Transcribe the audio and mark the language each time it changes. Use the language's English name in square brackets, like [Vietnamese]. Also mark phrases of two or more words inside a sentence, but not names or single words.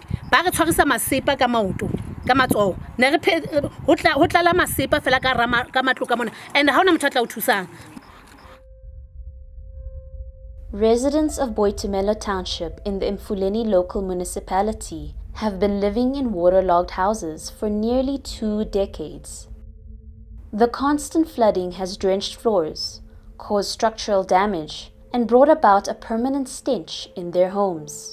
[Southern Sotho] ba re tshwarisa masepa ka maoto ka matsoho ne re ho tlala masepa fela ka matlo ka mona and ha ona motho a tla o thusang. [English] Residents of Boitumelo township in the Mfuleni local municipality have been living in waterlogged houses for nearly 2 decades. The constant flooding has drenched floors, caused structural damage, and brought about a permanent stench in their homes.